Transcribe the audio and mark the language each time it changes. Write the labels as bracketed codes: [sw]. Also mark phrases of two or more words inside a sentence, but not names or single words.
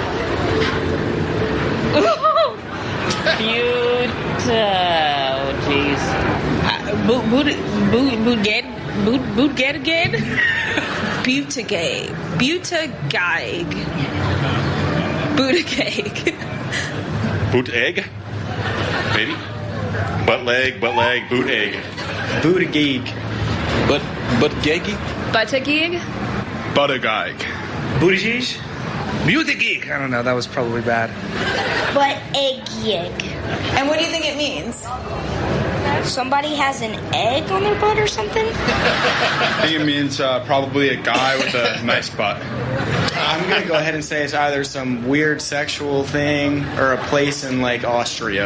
[en] Bootgate again? Buttigieg. Boot egg? Maybe? Butt leg, boot egg. Buttigieg. Butt geggy? Buttigieg? Buttigieg. Buttigieg? Buttigieg. I don't know. That was probably bad. Buttigieg. And what do you think it means? Somebody has an egg on their butt or something? I think it means probably a guy with a nice butt. I'm going to go ahead and say it's either some weird sexual thing or a place in, like, Austria.